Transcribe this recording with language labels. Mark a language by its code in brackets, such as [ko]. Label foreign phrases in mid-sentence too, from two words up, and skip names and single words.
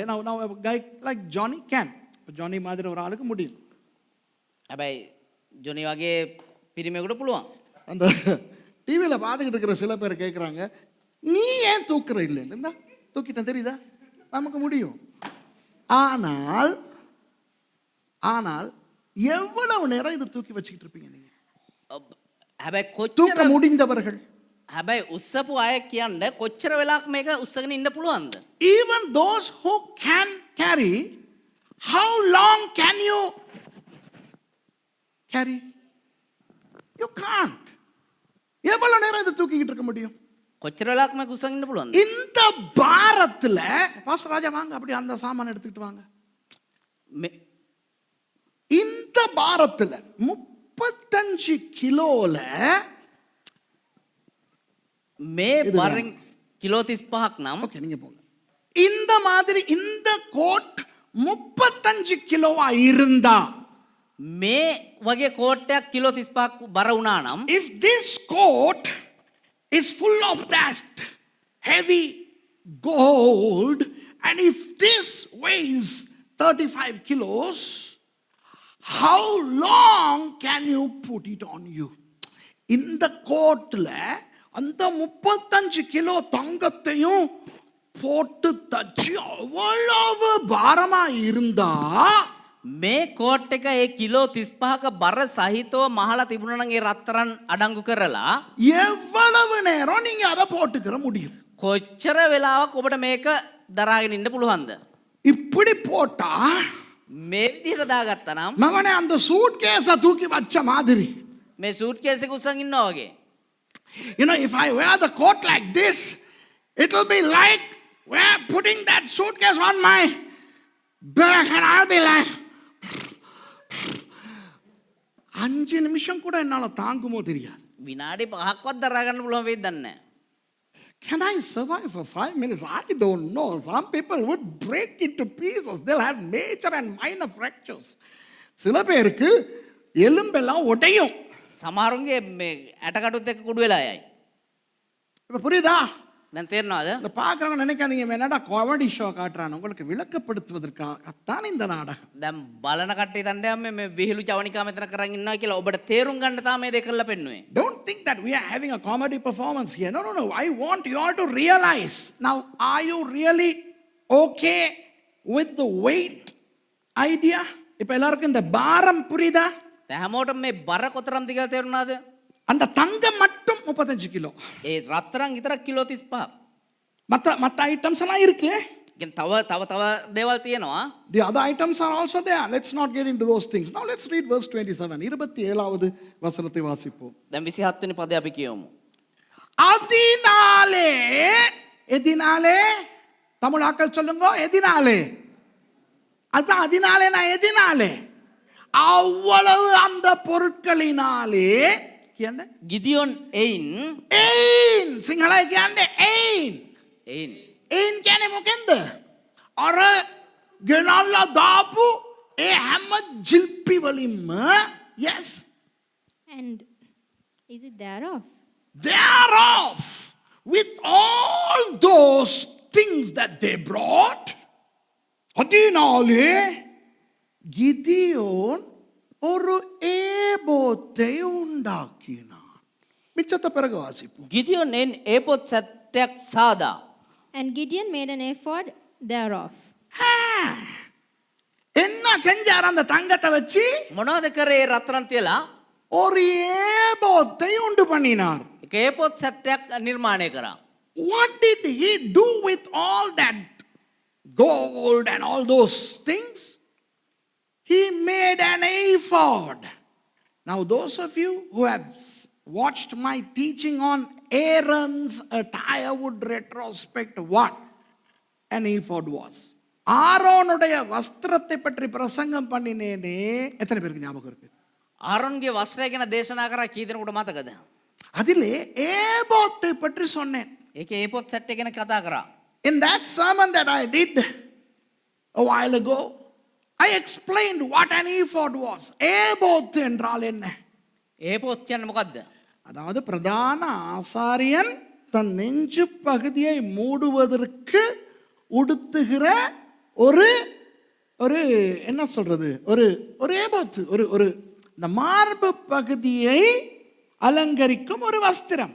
[en] now a guy like Johnny can. [ta] Johnny மாதிரி ஒரு ஆளுக்கு முடியும். [si] හැබැයි ජොනි වගේ පිරිමියෙකුට පුළුවන්. [ta] அந்த டிவியில் பார்த்துக்கிட்டு இருக்கிற சில பேர் கேட்குறாங்க, நீ ஏன் தூக்குற இல்லைன்னு. இருந்தா தூக்கிட்டேன் தெரியுதா, நமக்கு முடியும். ஆனால் எவ்வளவு நேரம் இதை தூக்கி வச்சுக்கிட்டு இருப்பீங்க நீங்க? [si] හැබැයි [ta] தூக்க முடிந்தவர்கள், [si] හැබැයි උස්සපු අය කියන්න කොච්චර වෙලාවක් මේක උස්සගෙන ඉන්න පුළුවන්ද? [en] even those who can carry, how long can you carry? You can't. [ta] எவ்வளவு நேரம் இதை தூக்கிக்கிட்டு இருக்க முடியும்? [si] කොච්චර වෙලාවක් මේක උස්සගෙන ඉන්න පුළුවන්ද? [ta] இந்த பாரத்துல பாஸ்டர் ராஜா வாங்க, அப்படி அந்த சாமான் எடுத்துக்கிட்டு வாங்க. இந்த பாரத்துல 35 கிலோல [si] මේ බරින් කිලෝ 35ක් නම් [ta] ஓகே நீங்க போங்க. இந்த மாதிரி இந்த கோட் 35 கிலோவா இருந்தா, [si] මේ වගේ කෝට්ටයක් කිලෝ 35ක් බර වුණා නම්, [en] if this coat is full of that heavy gold and if this weighs 35 kilos, how long can you put it on you? [ta] இந்த கோட்ல அந்த 35 கிலோ தங்கத்தையும் போட்டு தச்சு அவ்வளவு பாரமா இருந்தா, [si] මේ කෝට් එක ඒ කිලෝ 35ක බර සහිතව මහලා තිබුණා නම් ඒ රත්තරන් අඩංගු කරලා [ta] எவ்வளவு நேரம் நீங்க அதை போட்டுக்கிற முடியும்? [si] කොච්චර වෙලාවක් ඔබට මේක දරාගෙන ඉන්න පුළුවන්ද? [ta] இப்படி போட்டா [si] මේ විදිහට දාගත්තා නම් [ta] மகனே அந்த சூட் கேஸ தூக்கி வச்ச மாதிரி, [si] මේ සූට් කේස් එක උස්සන් ඉන්නවා වගේ. [en] you know, if I wear the coat like this, it will be like we're putting that suitcase on my back and I'll be like [ta] 5 நிமிஷம் கூட என்னால தாங்குமோ தெரியாது. [si] විනාඩි 5ක්වත් දරා ගන්න පුළුවන් වෙයිද දන්නේ නැහැ. [en] Can I survive for 5 minutes? I don't know. Some people would break into pieces. They'll have major and minor fractures. [ta] சில பேருக்கு எலும்பெல்லாம் உடையும். [si] සමහරුන්ගේ මේ ඇටකටුත් එක්ක කුඩු වෙලා යයි. [ta] இப்ப புரியுதா? [si] දැන් තේරෙනවද? [ta] இந்த பார்க்குறவங்க நினைக்காதீங்க என்னடா [en] comedy show [ta] காட்டுறான். உங்களுக்கு விளக்கப்படுத்துவதற்காகத்தான் இந்த நாடகம். [si] දැන් බලන කට්ටිය තණ්ඩේ මේ විහිළු ජවනිකා මෙතන කරන් ඉන්නවා කියලා ඔබට තේරුම් ගන්න තමයි මේ දෙක කරලා පෙන්නුවේ. [en] Don't think that we are having a comedy performance here. No. I want you all to realize. Now, are you really okay with the weight idea? [ta] இப்ப எல்லாருக்கும் இந்த பாரம் புரியுதா? [si] දැන් හැමෝටම මේ බර කොතරම්ද කියලා තේරුණාද? [ta] அந்த தங்கம் மட்டும் 35 கிலோ. [si] ඒ රත්තරන් විතරක් කිලෝ 35. [ta] மத்த ஐட்டம்ஸ் எல்லாம் இருக்கு. [si] කියන්නේ තව දේවල් තියෙනවා. [en] The other items are also there. Let's not get into those things. Now let's read verse 27. [ta] 27வது வசனத்தை வாசிப்போம். [si] දැන් 27 වෙනි පදේ අපි කියමු. [ta] எதினாலே தமிழாக்கள் சொல்லுங்க. எதினாலே அதான் அதினாலேனா எதினாலே அவ்வளவு அந்த பொருட்களினாலே [si] කියන්නේ ගිදියොන් එයින් සිංහලයි කියන්නේ එයින් කියන්නේ මොකෙන්ද? අර ගෙනල්ලා දාපු ඒ හැම ජිල්පි වලින්ම, [en] yes, And is it thereof? with all those things that they brought, [ta] அதனாலே கிதியோன் ஒரு ஏபோத்தை உண்டாக்கினான். மிச்சத்தை பிறகு வாசிப்போம். [si] ගිදියොන් එන් ඒපොත් සැට්ටයක් සාදා. [en] And Gideon made an ephod thereof. [ta] என்ன செஞ்சார் அந்த தங்கத்தை வச்சு? [si] මොනවද කරේ රත්තරන් තියලා? [ta] ஒரு ஏபோத்தை உண்டு பண்ணினார். [si] එක ඒපොත් සැට්ටයක් නිර්මාණය කරා. [en] What did he do with all that gold and all those things? He made an ephod. Now, those of you who have watched my teaching on Aaron's attire would retrospect what an ephod was. [ta] ஆரோனுடைய வஸ்திரத்தை பற்றி பிரசங்கம் பண்ணினேனே, எத்தனை பேருக்கு ஞாபகம் இருக்கு? [si] ආරොන්ගේ වස්ත්‍රය ගැන දේශනා කරා කී දෙනෙකුට මතකද? [ta] அதிலே ஏபோத்தை பற்றி சொன்னேன். [si] ඒකේ ඒපොත් සැට්ටය ගැන කතා කරා. [en] In that sermon that I did a while ago, I explained what an ephod was. [ta] ஏபோத் என்றால் என்ன? [si] ඒපොත් කියන්නේ මොකද්ද? [ta] அதாவது பிரதான ஆசாரியன் தன் நெஞ்சு பகுதியை மூடுவதற்கு உடுத்துகிற ஒரு ஒரு என்ன சொல்றது, ஒரு ஒரு ஏபோத், ஒரு ஒரு இந்த மார்பு பகுதியை அலங்கரிக்கும் ஒரு வஸ்திரம்.